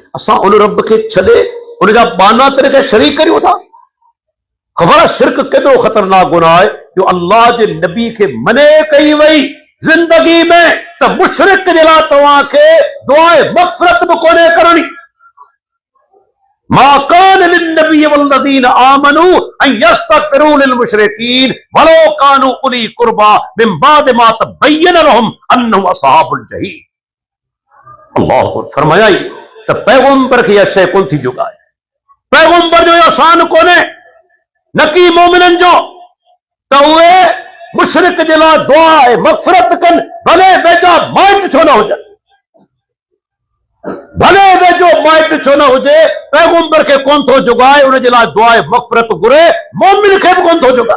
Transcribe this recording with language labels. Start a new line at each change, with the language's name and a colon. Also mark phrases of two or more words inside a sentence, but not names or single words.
Sindhi: असां उन रब खे छॾे उनजा बाना तरीक़े शरीक करियूं था। ख़बर आहे शिरक केॾो ख़तरनाक गुनाह आहे, जो अल्लाह जे नबी खे मने कई वई ज़िंदगी में त मुशरिक जे लाइ तव्हांखे दुआए मग़फ़िरत बि कोन्हे करणी।
Arabic: ما كان للنبي والذين آمنوا أن يستغفروا للمشركين ولو كانوا أولي قربى من بعد ما تبين لهم أنهم أصحاب الجحيم.
Sindhi: अल्लाह फरमाया त पैगंबर खे इहा शइ कोन थी जुगाए, पैगंबर जो एहसान कोन्हे न की मोमिननि जो त उहे मुशरिक जे लाइ दुआ ऐं मग़फ़िरत कनि, भले वेझा माइट छो न हुजनि, भले वेझो माइट छो न हुजे, पैगंबर खे कोन थो जुगाए उन जे लाइ दुआ ऐं मग़फ़िरत घुरे, मोमिन खे बि कोन थो जुगाए।